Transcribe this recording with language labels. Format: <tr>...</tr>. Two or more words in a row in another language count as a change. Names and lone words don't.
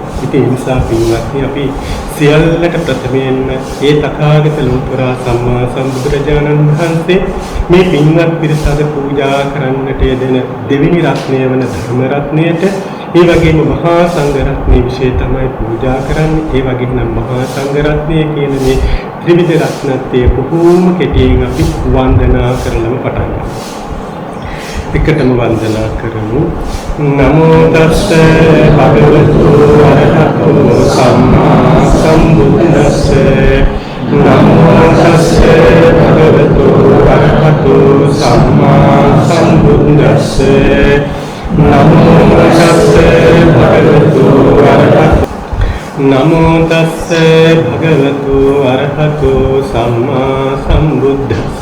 <si>ඉතින් ඒ නිසා පින්වත්නි අපි සියල්ලට ප්‍රථමයෙන්ම ඒ තථාගත ලෝතර සම්මා සම්බුදුරජාණන් වහන්සේ මේ පින්වත් පිරිස අද පූජා කරන්නට යෙදෙන දෙවෙනි රත්නය වන ධර්ම රත්නයට ඒ වගේම මහා සංඝ රත්නයේ විශේෂ තමයි පූජා කරන්නේ. ඒ වගේම මහා සංඝ රත්නය කියන මේ ත්‍රිවිධ රත්නත්වයේ බොහෝම කෙටියෙන් අපි වන්දනා කරලම පටන් ගන්නවා. එකටම වන්දනා කරමු.</si> <pi>නමෝ තස්ස භගවතු වරහතෝ සම්මා සම්බුද්දස්ස. නමෝ තස්ස භගවතු වරහතෝ සම්මා සම්බුද්දස්ස. නමෝ තස්ස භගවතු වරහතෝ නමෝ තස්ස භගවතු අරහතෝ සම්මා සම්බුද්දස්ස.</pi>